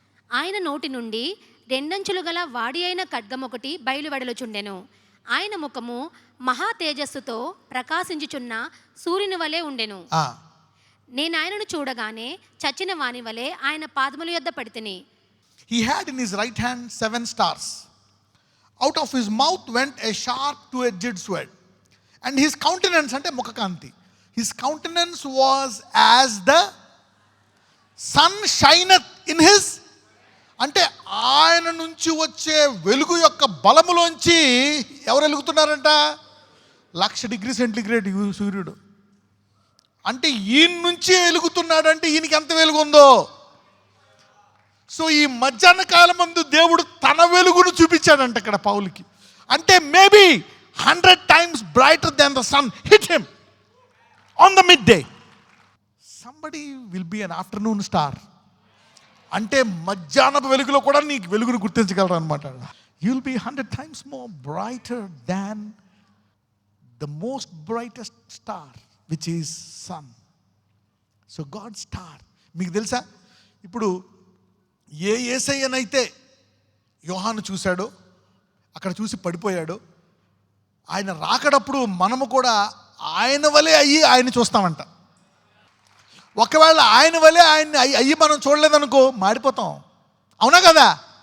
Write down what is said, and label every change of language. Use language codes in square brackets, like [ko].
[te] ఆయన నోటి నుండి 2 అంచులు గల వాడి అయిన ఖడ్గం ఒకటి బయలువెడలుచుండెను. ఆయన ముఖము మహా తేజస్సుతో ప్రకాశించుచున్న సూర్యుని వలె ఉండెను. నేను ఆయనను చూడగానే చచ్చిన వాని వలె ఆయన పాదముల యొద్ద పడితిని. [en] He had in his right hand 7 stars. Out of his mouth went a sharp two-edged sword. And his countenance, [te] ante mukhakanti, [en] his countenance was as the sun shineth in his, [te] అంటే ఆయన నుంచి వచ్చే వెలుగు యొక్క బలములోంచి ఎవరు వెలుగుతున్నారంట? 1,00,000 డిగ్రీ సెంటిగ్రేడ్ సూర్యుడు. అంటే ఈయన నుంచి వెలుగుతున్నాడంటే ఈయనకి ఎంత వెలుగు ఉందో. సో ఈ మధ్యాహ్న కాలం ముందు దేవుడు తన వెలుగును చూపించాడంట ఇక్కడ పౌలుకి. [en] అంటే maybe 100 times brighter than the sun hit him on the midday. Somebody will be an afternoon star. [te] అంటే మధ్యాహ్నపు వెలుగులో కూడా నీకు వెలుగును గుర్తించగలరు అనమాట. [en] You will be 100 times more brighter than the most brightest star, which is sun. So God's star. [te] మీకు తెలుసా, ఇప్పుడు ఏ యేసయ్యనైతే యోహాను చూశాడో, అక్కడ చూసి పడిపోయాడో, ఆయన రాకడప్పుడు మనము కూడా ఆయన వలె అయ్యి ఆయన చూస్తామంట. ఒకవేళ ఆయన వలె ఆయన అయ్యి మనం చూడలేదనుకో మాడిపోతాం. అవునా కదా?